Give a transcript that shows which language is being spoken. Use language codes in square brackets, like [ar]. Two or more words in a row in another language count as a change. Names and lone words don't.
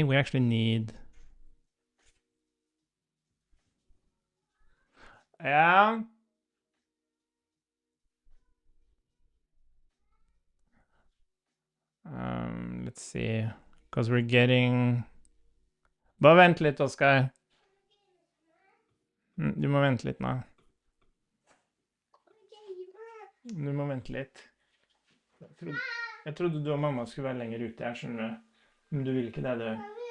[en] We actually need... Yeah. Let's see. Because we're getting... [no] Bare vent litt, Oskar. Du må vente litt nå. Du må vente litt. Jeg trodde du og mamma skulle være lenger ute her, skjønner du. Men du vil ikke det, du.